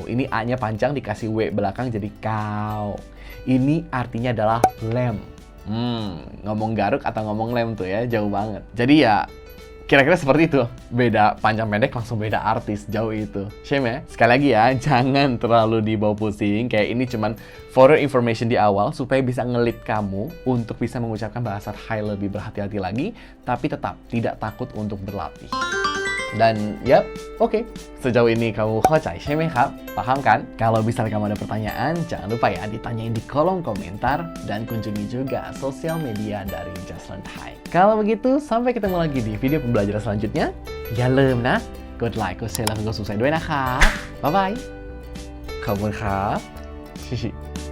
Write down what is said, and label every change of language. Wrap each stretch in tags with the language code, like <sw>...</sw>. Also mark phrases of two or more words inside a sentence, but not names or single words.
<id>Ini A-nya panjang dikasih W belakang jadi kau. Ini artinya adalah lem. Ngomong garuk atau ngomong lem tuh ya, jauh banget. Jadi ya, kira-kira seperti itu. Beda panjang pendek langsung beda artis, jauh itu. Shame ya? Sekali lagi ya, jangan terlalu dibawa pusing. Kayak ini cuman</id> <en>for your information</en> <id>di awal, supaya bisa ngelit kamu untuk bisa mengucapkan bahasa Thai lebih berhati-hati lagi. Tapi tetap tidak takut untuk berlatih. Dan yap, oke. Sejauh ini kamu hocai,</id> <th>ครับ?</th> <id>Paham kan? Kalau misalnya kamu ada pertanyaan, jangan lupa ya ditanyain di kolom komentar, dan kunjungi juga sosial media dari Just Learn Thai. Kalau begitu, sampai ketemu lagi di video pembelajaran selanjutnya.</id> <th>อย่าลืมนะ กดไลค์กดแชร์และกด subscribe ด้วยนะครับ บ๊ายบาย ขอบคุณครับ</th>